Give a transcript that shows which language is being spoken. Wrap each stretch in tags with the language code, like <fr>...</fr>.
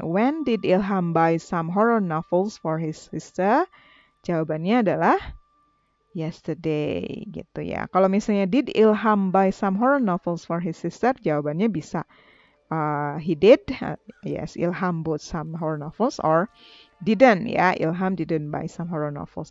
<en>When did Ilham buy some horror novels for his sister?</en> <id>Jawabannya adalah yesterday gitu ya. Kalau misalnya</id> <en>did Ilham buy some horror novels for his sister?</en> <id>Jawabannya bisa</id> <en>he did. Yes, Ilham bought some horror novels, or didn't ya, Ilham didn't buy some horror novels.</en>